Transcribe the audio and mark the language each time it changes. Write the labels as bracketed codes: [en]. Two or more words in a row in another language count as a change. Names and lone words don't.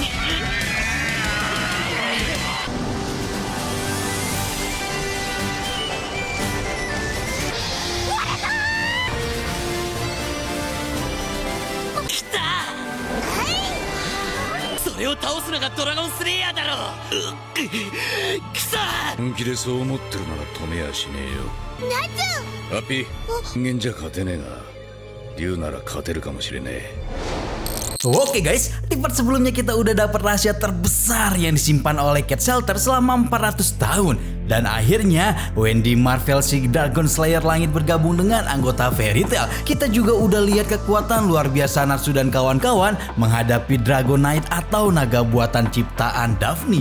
[ja] 来た。それを倒すのがドラゴンスレイヤーだろ。くそ。本気でそう思ってるなら止めやしねえよ。ハッピー、人間じゃ勝てねえが竜なら勝てるかもしれねえ。 [id] Oke guys, di part sebelumnya kita udah dapat rahasia terbesar yang disimpan oleh Cat Shelter selama 400 tahun. Dan akhirnya Wendy Marvel si [en] Dragon Slayer [id] Langit bergabung dengan anggota Fairy Tail. Kita juga udah lihat kekuatan luar biasa Natsu dan kawan-kawan menghadapi Dragonite atau naga buatan ciptaan Daphne.